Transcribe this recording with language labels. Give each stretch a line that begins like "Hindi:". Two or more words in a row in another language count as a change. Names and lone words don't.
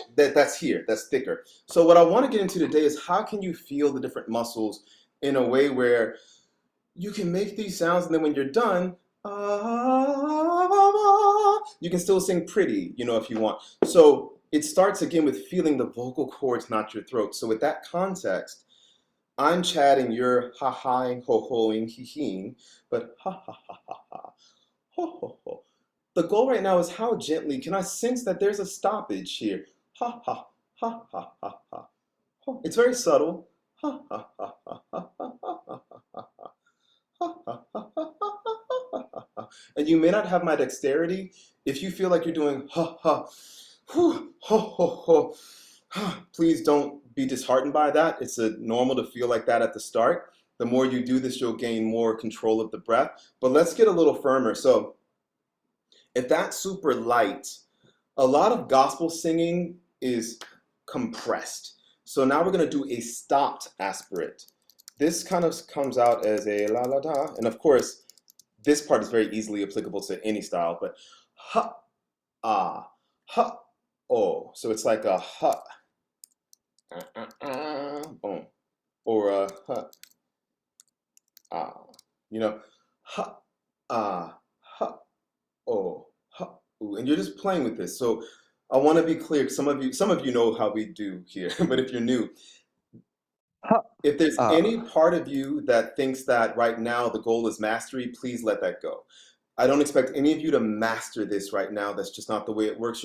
English: That's here, that's thicker. So what I want to get into today is how can you feel the different muscles in a way where you can make these sounds, and then when you're done, you can still sing pretty, you know, if you want. So it starts again with feeling the vocal cords, not your throat. So with that context, I'm chatting, you're ha-haing, ho-hoing, hee-heeing, but ha-ha-ha-ha-ha, ho-ho-ho. The goal right now is how gently can I sense that there's a stoppage here? Ha-ha-ha-ha-ha-ha. It's very subtle. Ha-ha-ha-ha-ha-ha-ha-ha. And you may not have my dexterity. If you feel like you're doing ha-ha, ho-ho-ho, please don't be disheartened by that. It's normal to feel like that at the start. The more you do this, you'll gain more control of the breath. But let's get a little firmer. So if that's super light, a lot of gospel singing is compressed. So now we're going to do a stopped aspirate. This kind of comes out as a la la da. And of course, this part is very easily applicable to any style, but ha, ah, ha, oh. So it's like a ha, boom, or a ha, ah, you know, ha, ah, ha, oh, ha, ooh. And you're just playing with this. So I want to be clear. Some of you know how we do here, but if you're new, if there's any part of you that thinks that right now the goal is mastery, please let that go. I don't expect any of you to master this right now. That's just not the way it works.